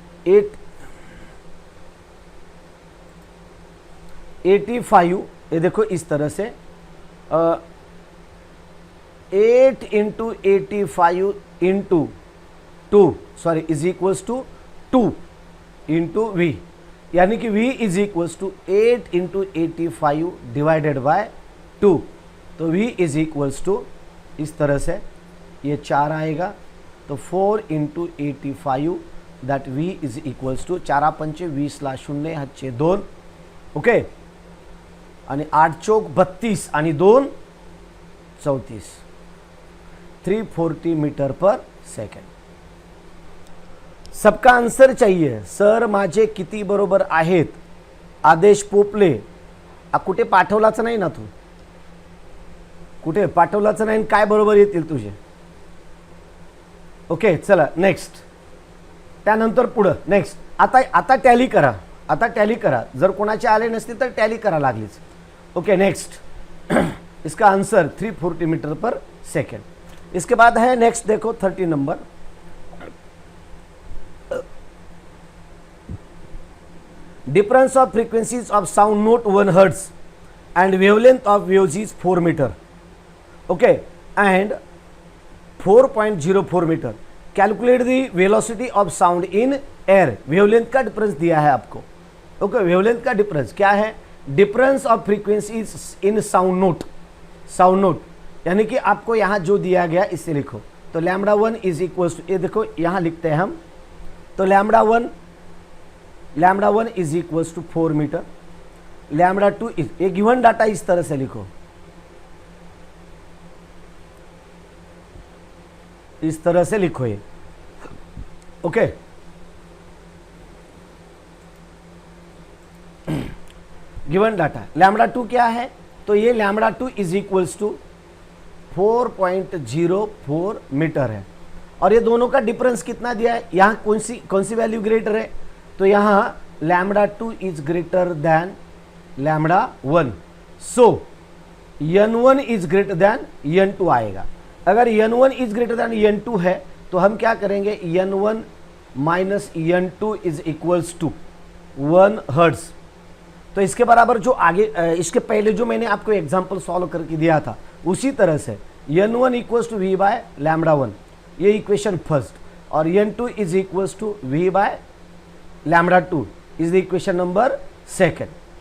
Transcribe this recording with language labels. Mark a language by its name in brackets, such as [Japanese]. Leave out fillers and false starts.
[Hindi] 85, ये देखो इस तरह से 8 into 85 into 2 is equals to 2 into v, यानी कि v is equals to 8 into 85 divided by 2। तो v इज इक्वल्स टू इस तरह से ये 4 आएगा, तो 4 into 85 that v is equals to [Marathi] 4 पंचे 20 ला 0 हातचे 2, ओके, आणि 8 चौक 32 आणि 2 34, [Hindi] 340 मीटर पर सेकंड। सबका आंसर चाहिए, [Marathi] सर माझे किती बरोबर आहेत, आदेश पोपले कुठे पाठवलाच नाही ना तू, कुठे पाठवलाच नाही आणि काय बरोबर येतील तुझे. ओके चला नेक्स्ट, त्यानंतर पुढं नेक्स्ट. आता टॅली करा, आता टॅली करा. जर कोणाचे आले नसतील तर टॅली करा लागलीच. Okay next. [Hindi] इसका आंसर 340 मीटर पर सेकेंड. इसके बाद है नेक्स्ट, देखो 30 number. [English] Difference of frequencies of sound note 1 hertz and wavelength of waves is 4 meter. Okay, and 4.04 meter. Calculate the velocity of sound in air. [Hindi] wavelength का difference दिया है आपको. ओके wavelength का डिफरेंस क्या है? Difference of frequency in sound note. Sound note यानी कि आपको यहाँ जो दिया गया इससे लिखो. तो लैम्बडा 1 इज इक्वल टू, ये देखो यहाँ लिखते हैं हम. तो lambda 1 is equal to 4 metre. Lambda 2 is, ये गिवन डाटा इस तरह से लिखो, इस तरह से लिखो ये. ओके गिवन डाटा लैम्बडा 2 क्या है? तो ये lambda 2 is equals to 4.04 metre है. और ये दोनों का डिफरेंस कितना दिया है? यहाँ कौन सी वैल्यू ग्रेटर है? तो यहाँ lambda 2 is greater than lambda 1. So n1 is greater than n2 आएगा. अगर n1 is greater than n2 है तो हम क्या करेंगे? n1 minus n2 is equals to 1 hertz. तो इसके बराबर जो आगे इसके पहले जो मैंने आपको एग्जांपल सॉल्व करके दिया था उसी तरह से n1 equals to v bye lambda 1, ये इक्वेशन फर्स्ट, और n2 is equals to v bye lambda 2 is the equation number second.